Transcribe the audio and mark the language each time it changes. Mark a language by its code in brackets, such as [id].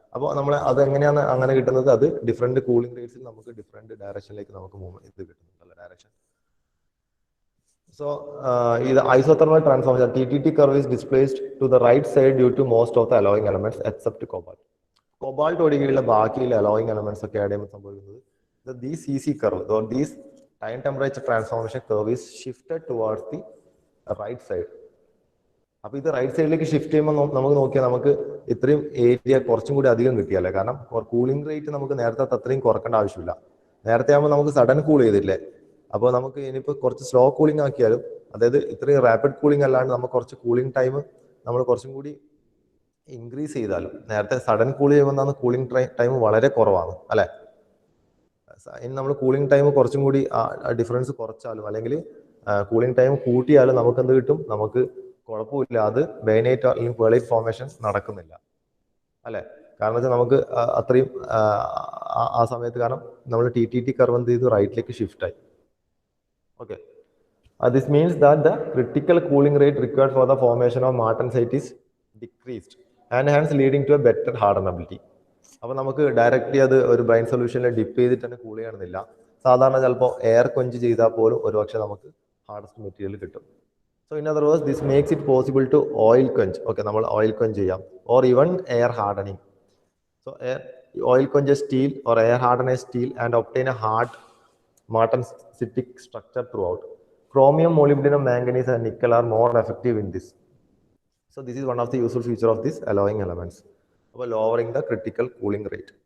[ml] അപ്പോൾ നമ്മൾ അത് എങ്ങനെയാണ് അങ്ങനെ കിട്ടുന്നത്? അത് ഡിഫറെന്റ് കൂളിംഗ് റേറ്റ്സിൽ നമുക്ക് ഡിഫറെന്റ് ഡയറക്ഷനിലേക്ക് നമുക്ക് മൂവ്മെന്റ് ഇത് കിട്ടുന്നുണ്ടല്ലോ, direction. [en] So, the isothermal transformation TTT curve is displaced to the right side due to most of the alloying elements except cobalt. Cobalt [ml] ഒഴികെയുള്ള ബാക്കിയുള്ള alloying elements ഒക്കെ ആഡ് ചെയ്യുമ്പോൾ സംഭവിക്കുന്നത് [en] these CC curve or these time temperature transformation curve is shifted towards the right side. [ml] അപ്പോൾ ഇത് right സൈഡിലേക്ക് shift ചെയ്യുമ്പോൾ നമുക്ക് നോക്കിയാൽ നമുക്ക് ഇത്രയും ഏരിയ കുറച്ചും കൂടി അധികം കിട്ടിയല്ലേ. കാരണം കൂളിംഗ് റേറ്റ് നമുക്ക് നേരത്തെ അത്രയും കുറക്കേണ്ട ആവശ്യമില്ല. നേരത്തെ ആകുമ്പോൾ നമുക്ക് സഡൻ കൂൾ ചെയ്തില്ലേ. അപ്പോൾ നമുക്ക് ഇനിയിപ്പോൾ കുറച്ച് സ്ലോ കൂളിംഗ് ആക്കിയാലും, അതായത് ഇത്രയും റാപ്പിഡ് കൂളിംഗ് അല്ലാണ്ട് നമുക്ക് കുറച്ച് കൂളിംഗ് ടൈം നമ്മൾ കുറച്ചും കൂടി ഇൻക്രീസ് ചെയ്താലും, നേരത്തെ സഡൻ കൂൾ ചെയ്യുമ്പോൾ കൂളിംഗ് ടൈം വളരെ കുറവാണ് അല്ലെ. ഇനി നമ്മൾ കൂളിംഗ് ടൈം കുറച്ചും കൂടി ഡിഫറൻസ് കുറച്ചാലും അല്ലെങ്കിൽ കൂളിംഗ് ടൈം കൂട്ടിയാലും നമുക്ക് എന്ത് കിട്ടും? നമുക്ക് കുഴപ്പമില്ല, അത് ബെയ്നൈറ്റ് അല്ലെങ്കിൽ പേർലൈറ്റ് ഫോർമേഷൻ നടക്കുന്നില്ല അല്ലെ. കാരണം വെച്ചാൽ നമുക്ക് അത്രയും ആ സമയത്ത്, കാരണം നമ്മൾ TTT കർവ് എന്ത് ചെയ്തു? റൈറ്റിലേക്ക് ഷിഫ്റ്റ് ആയി. [en] Okay, this means that the critical cooling rate required for the formation of martensite is decreased and hence leading to a better hardenability. [ml] അപ്പോൾ നമുക്ക് ഡയറക്റ്റ്ലി അത് ഒരു ബ്രൈൻ സൊല്യൂഷനിൽ ഡിപ്പ് ചെയ്തിട്ട് തന്നെ കൂൾ ചെയ്യണമെന്നില്ല. സാധാരണ ചിലപ്പോൾ എയർ കൊഞ്ച് ചെയ്താൽ പോലും ഒരുപക്ഷെ നമുക്ക് ഹാർഡസ്റ്റ് മെറ്റീരിയൽ കിട്ടും. [en] So in other words this makes it possible to oil quench. Okay, [ml] നമ്മൾ ഓയിൽ കൊഞ്ച് ചെയ്യാം, [en] Or even air hardening. So oil quench steel or air harden steel and obtain a hard martensitic structure throughout. Chromium, molybdenum, manganese and nickel are more effective in this. So this is one of the useful feature of these alloying elements. അപ്പോൾ lowering the critical cooling rate.